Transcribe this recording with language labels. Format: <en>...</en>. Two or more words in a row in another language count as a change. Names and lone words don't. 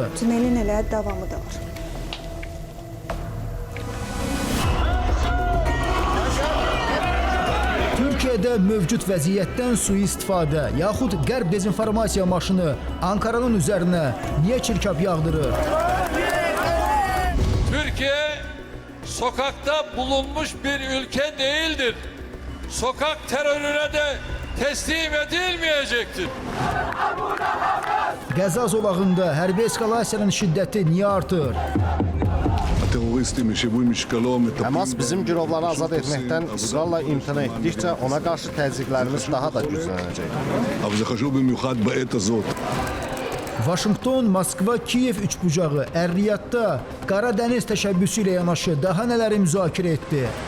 <az>Tünelin elə davamı da var. Türkiyədə mövcud vəziyyətdən sui-istifadə, yaxud qərb dezinformasiya maşını Ankaranın üzərinə niyə çirkab yağdırır?</az> <tr>Türkiye sokakta bulunmuş bir ülke değildir. Sokak terörüne de teslim edilmeyecektir.</tr> <az>Qəza zolağında hərbi eskalasiyanın şiddəti niyə artır? Həmas bizim girovları azad etməkdən ısrarla imtina etdikcə ona qarşı təzyiqlərimiz daha da güclənəcək. Vaşinqton, Moskva, Kiyev üçbucağı Ər-Riyadda Qara Dəniz təşəbbüsü ilə yanaşı daha nələri müzakirə etdi?</az>